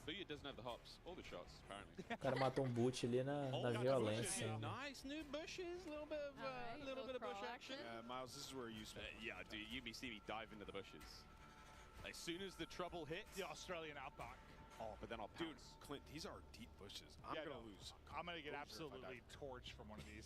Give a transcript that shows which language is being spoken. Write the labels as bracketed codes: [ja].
[en] Booyah doesn't have the hops, all the shots, apparently. [pt] O cara matou um boot ali na violência. [en] Nice new bushes, little bit of bush action. Miles, this is where you spend. Yeah, dude, you see me dive into the bushes. As soon as the trouble hits, the Australian outback. Oh, but then I'll pounce. Dude, Clint, these are deep bushes. I'm gonna lose. I'm gonna get absolutely torched from one of these.